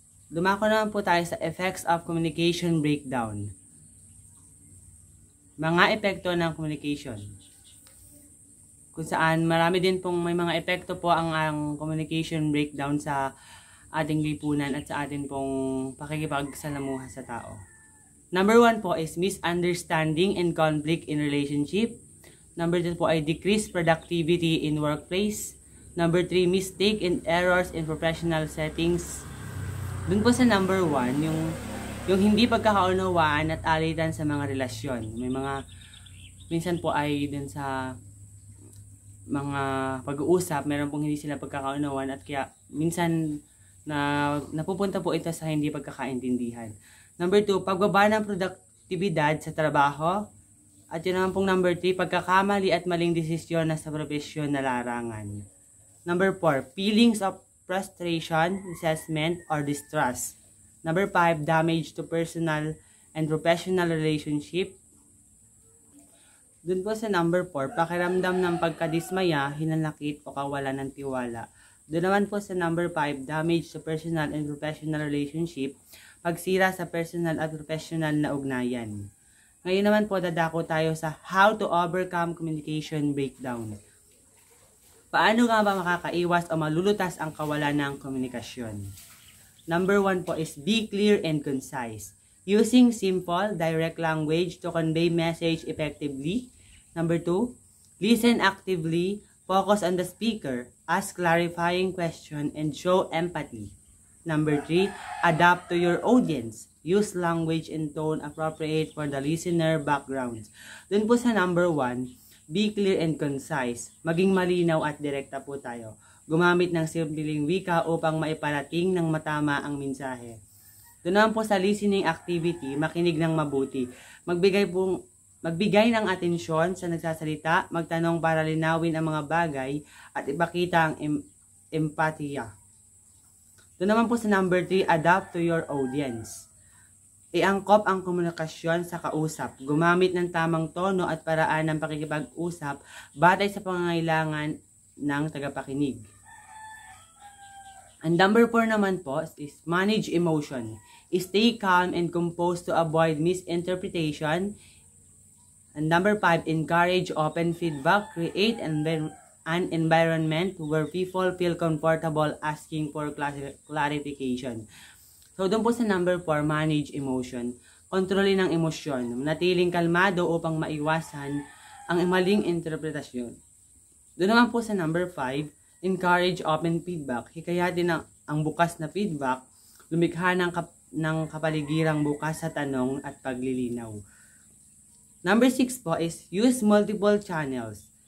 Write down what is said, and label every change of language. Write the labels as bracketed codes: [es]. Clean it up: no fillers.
[tl] Dumako naman po tayo sa [en] effects of communication breakdown. [tl] Mga epekto ng communication. Kung saan marami din pong may mga epekto po ang communication breakdown sa ating lipunan at sa ating pong pakikipagsalamuha sa tao. [en] Number 1 po is misunderstanding and conflict in relationship. Number 2 po ay decreased productivity in workplace. Number 3, mistake and errors in professional settings. [tl] Dun po sa number 1, yung hindi pagkakaunawaan at alitan sa mga relasyon. Minsan po ay din sa mga pag-uusap, meron pong hindi sila pagkakaunawaan at kaya minsan napupunta po ito sa hindi pagkakaintindihan. Number 2, pagbaba ng produktibidad sa trabaho. At yun naman pong number 3, pagkakamali at maling desisyon na sa profesyon na larangan. [en] Number 4, feelings of frustration, resentment, or distrust. Number 5, damage to personal and professional relationship. [tl] Doon po sa number 4, pakiramdam ng pagkadismaya, hinanakit o kawalan ng tiwala. Doon naman po sa number 5, [en] damage to personal and professional relationship, [tl] pagsira sa personal at professional na ugnayan. Ngayon naman po dadako tayo sa [en] how to overcome communication breakdown. [tl] Paano nga ba makakaiwas o malulutas ang kawalan ng komunikasyon? [en] Number 1 po is be clear and concise. Using simple, direct language to convey message effectively. Number 2, listen actively, focus on the speaker, ask clarifying question, and show empathy. Number 3, adapt to your audience. Use language and tone appropriate for the listener backgrounds. [tl] Dun po sa [en] number 1, be clear and concise. [tl] Maging malinaw at direkta po tayo. Gumamit ng simpleng wika upang maiparating ng matama ang mensahe. Doon naman po sa listening activity, makinig ng mabuti. Magbigay ng atensyon sa nagsasalita, magtanong para linawin ang mga bagay at ipakita ang empatiya. Doon naman po sa number 3, [en] adapt to your audience. [tl] Iangkop ang komunikasyon sa kausap. Gumamit ng tamang tono at paraan ng pakikipag-usap batay sa pangangailangan ng tagapakinig. [en] And number 4 naman po is manage emotion. Stay calm and composed to avoid misinterpretation. And number 5, encourage open feedback. Create an environment where people feel comfortable asking for clarification. [tl] So, doon po sa number 4, [en] manage emotion. [tl] Kontrolin ang emosyon. Manatiling kalmado upang maiwasan ang maling interpretasyon. Doon naman po sa [en] number 5, encourage open feedback. [tl] Hikayatin ang bukas na feedback. Lumikha ng kapaligirang bukas sa tanong at paglilinaw. [en] Number 6 po is use multiple channels.